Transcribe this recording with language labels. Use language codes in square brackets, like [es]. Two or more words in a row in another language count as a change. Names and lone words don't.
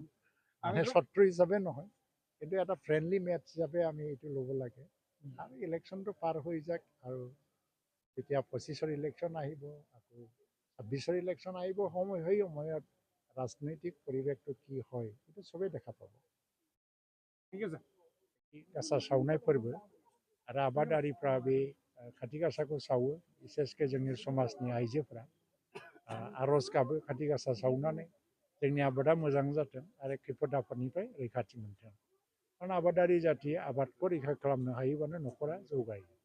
[as] মানে শত্ৰু হিচাপে নহয়, কিন্তু এটা [en] friendly match [as] হিচাপে আমি এইটো ল'ব লাগে। আৰু ইলেকশ্যনটো পাৰ হৈ যাক, আৰু যেতিয়া 25ৰ ইলেকশ্যন আহিব, আকৌ 26ৰ ইলেকশ্যন আহিব, সেই সময়ত ৰাজনৈতিক পৰিৱেশটো কি হয় সেইটো চবেই দেখা পাব। ঠিক আছে। [brx] गासा सावनाय फोरबो आरो आबादारिफ्रा बे खाथि गासाखौ सावो, बिसेसके जोंनि समाजनि आइजोफ्रा आर'ज गाबो खाथि गासा सावनानै जोंनि आबादा मोजां जाथों आरो खैफोद आफोदनिफ्राय रैखाथि मोनथों। कारण आबादारि जाथि आबादखौ रैखा खालामनो हायोबानो न'खरा जौगायो।